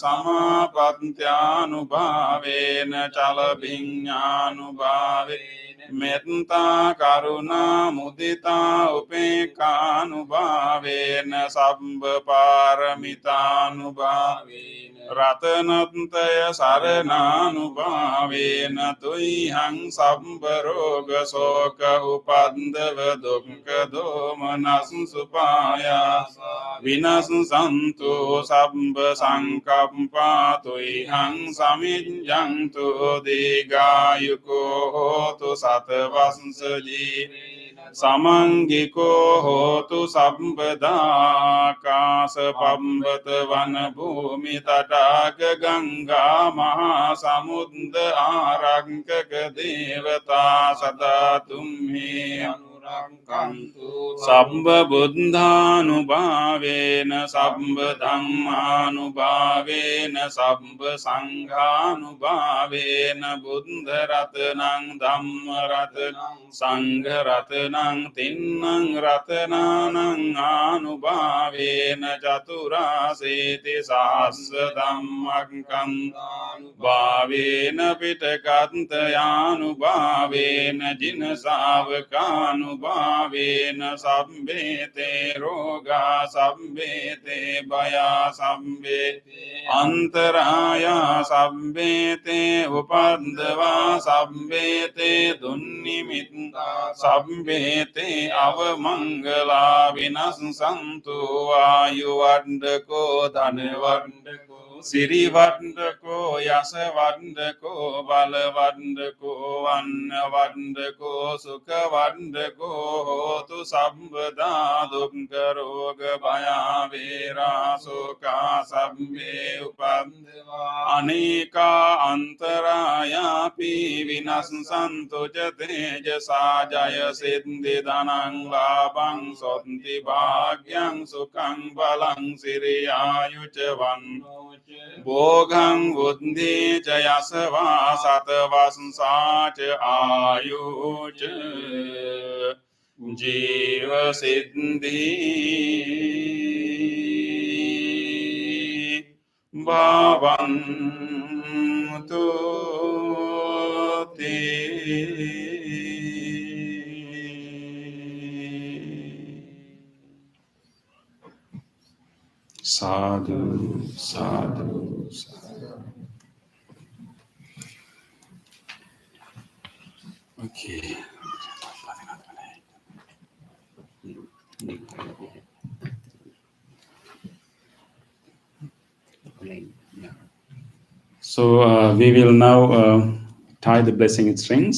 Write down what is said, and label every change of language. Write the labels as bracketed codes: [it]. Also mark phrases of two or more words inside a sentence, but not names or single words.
[pi] සමාපත්ත්‍යානුභාවේන චල විඤ්ඤානුභාවේන මෙත්තා කරුණා මුදිතා උපේක්ඛානුභාවේන සම්බ පාරමිතානුභාවේන රතනත්ය සරණානුභාවේන තුයිහං සම්බ රෝග ශෝක උපද්දව දුක්ඛ දෝමනස් සුපායාස විනස්සන්තු සම්බ සංකප්පා තුයිහං සමිඤ්ඤන්තු දීඝායුකෝ හෝතු සතවස්ස ජීවේන සමංගිකෝ හෝතු සම්පදා කාස පම්බත වන භූමි තටාක ගංගා මහා සමුද්ද ආරංකක දේවතා සදා තුම්හි අනුරක්ඛන්තු සම්බ බුද්ධානුභාවේන සම්බ ධම්මානුභාවේන සම්බ සංඝානුභාවේන බුද්ධ රතනං ධම්ම රතනං සංඝ රතනං තින්නං රතනානං ආනුභාවේන චතුරාසීති සහස්ස ධම්මක්ඛන්ධානුභාවේන පිටකන්තයානුභාවේන ජින ශාවකානුභාවේන සම්බේතේ රෝගා සම්බේතේ භයා සම්බේතේ අන්තරායා සම්බේතේ උපද්දවා සම්බේතේ දුන්නිමිත්තා සම්බේතේ අවමංගලා විනස්සන්තු ආයු වණ්ඩකෝ ධන වණ්ඩකෝ සිරි වණ්ඩකෝ යස වණ්ඩකෝ බල වණ්ඩකෝ වන්න වණ්ඩකෝ සුඛ වණ්ඩකෝ හෝතු සම්පදා දුක්ඛ රෝග භය වේරා සෝකා සම්මේ උපන්දවා අනේකා අන්තරායාපි විනස්සන්තු ච තේජසා ජය සිද්ධි ධනං ලාභං සොන්ති භාග්‍යං සුඛං බලං සිරියායු ච වන්නෝ භෝගං බුද්ධි ච යසවා සතවස්සා ච ආයු ච ජීව සිද්ධි භවන්තු තේ sadhu sadhu sadhu. [en] Okay. So we will now tie the blessing strings.